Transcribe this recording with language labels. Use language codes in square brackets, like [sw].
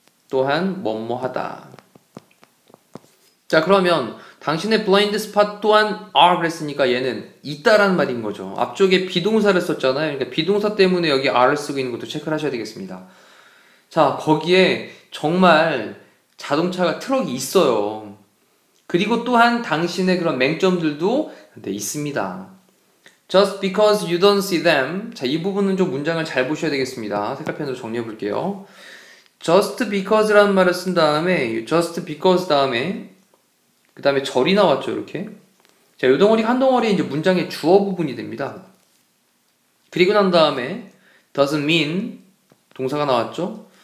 [ko] 또한 뭐뭐하다. 자, 그러면 당신의 blind spot 또한 are 그랬으니까 얘는 있다라는 말인 거죠. 앞쪽에 비동사를 썼잖아요. 그러니까 비동사 때문에 여기 are를 쓰고 있는 것도 체크를 하셔야 되겠습니다. 자, 거기에 정말 자동차가 트럭이 있어요. 그리고 또한 당신의 그런 맹점들도 있습니다. [en] Just because you don't see them. [ko] 자, 이 부분은 좀 문장을 잘 보셔야 되겠습니다. 색깔펜으로 정리해 볼게요. [en] Just because [ko] 라는 말을 쓴 다음에 just because 다음에 그 다음에 절이 나왔죠, 이렇게. 자, 요 덩어리가 한 덩어리 이제 문장의 주어 부분이 됩니다. 그리고 난 다음에 [en] doesn't mean [ko] 동사가 나왔죠.